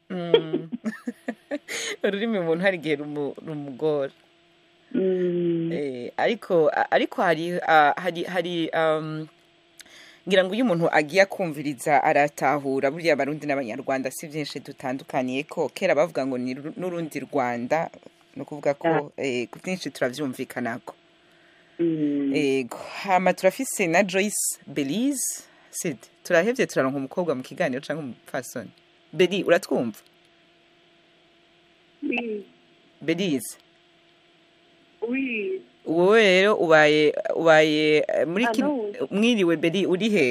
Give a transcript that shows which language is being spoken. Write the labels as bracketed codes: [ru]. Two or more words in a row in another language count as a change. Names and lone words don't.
[rn] Ururimi umuntu hari igihe rumugora. Ariko hari ngira ngo iyo umuntu agiye kumviriza aratahura buriya abarundi n'abanyarwanda si byinshi dutandukaniye ko kera bavuga ngo ni n'urundi Rwanda no kuvuga ko byinshi turavyumvikanako. Ego hama turafise na Joyce Belize Sid turahevye turaronka umukobwa mu kiganiro canke umupfasoni. Beli uratwumva? Belize wowe rero ubaye muri mwiriwe Beli uri he?